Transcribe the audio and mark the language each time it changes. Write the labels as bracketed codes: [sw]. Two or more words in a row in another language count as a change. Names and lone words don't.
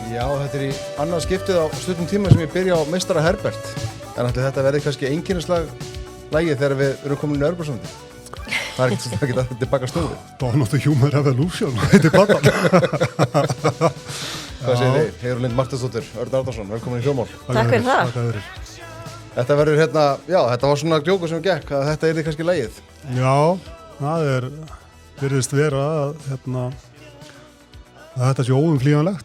[is] þetta í annað skiptið á stuttum tíma sem ég byrja á meistara Herbert. En ætli þetta verði kannski einkennislag lagið þegar við erum komin í Örbursandi. Það ekki að tilbaka snúið. Dawn of the Human Revolution, heitir platan. Hvað segir þið? Heiður Lind Martinsdóttir, Örn Arnarsson, velkomin í Hljómál. Takk fyrir það. Þetta verður þetta var svona djókur sem gekk, að þetta yrði kannski lagið. Já, það virðist vera að þetta sé óumflýjanlegt.